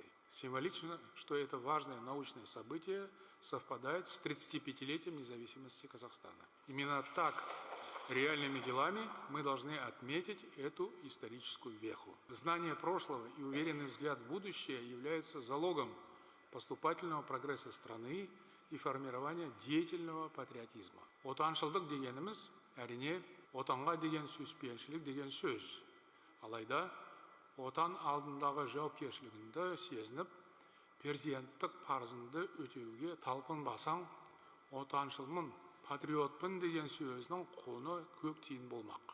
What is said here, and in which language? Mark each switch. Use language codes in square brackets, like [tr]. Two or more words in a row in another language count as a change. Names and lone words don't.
[ru] Символично, что это важное научное событие совпадает с 35-летием независимости Казахстана. Именно так, реальными делами, мы должны отметить эту историческую веху. Знание прошлого и уверенный взгляд в будущее являются залогом поступательного прогресса страны и формирования деятельного патриотизма. [kk] Отаншылдық дегеніміз, әрине, отанға деген сүйіспеншілік деген сөз. Алайда, отан алдындағы жауапкершілігіңді сезініп, перзенттік парызыңды өтеуге талпынбасаң, отаншылмын, патриотпын деген сөзінің құны көк тиын болмақ.